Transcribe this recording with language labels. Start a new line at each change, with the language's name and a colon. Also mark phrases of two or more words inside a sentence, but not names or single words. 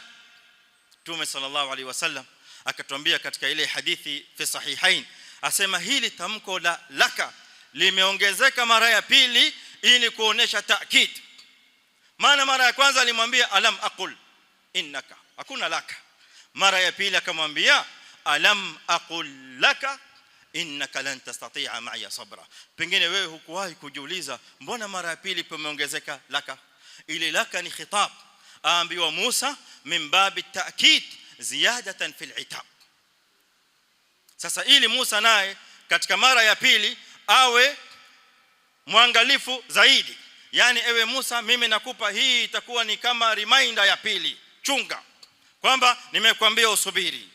Swahili: Mtume
Arabic: صلى الله عليه وسلم
Swahili: akatuambia katika ile hadithi
Arabic: في الصحيحين,
Swahili: asema hili tamko la laka limeongezeka mara ya pili ili kuonesha taakid. Maana mara ya kwanza alimwambia
Arabic: ألم أقل إنك,
Swahili: hakuna laka. Mara ya pili akamwambia
Arabic: ألم أقل لك إنك لن تستطيع معي صبرا.
Swahili: Pengine wewe hukuwahi kujiuliza mbona mara ya pili pameongezeka laka? Ile laka ni khitab aambiwa Musa
Arabic: من باب التأكيد زيادة في العتاب.
Swahili: Sasa ili Musa naye katika mara ya pili awe mwangalifu zaidi, yani ewe Musa, mimi nakupa hii itakuwa ni kama reminder ya pili, chunga kwamba nimekwambia usubiri.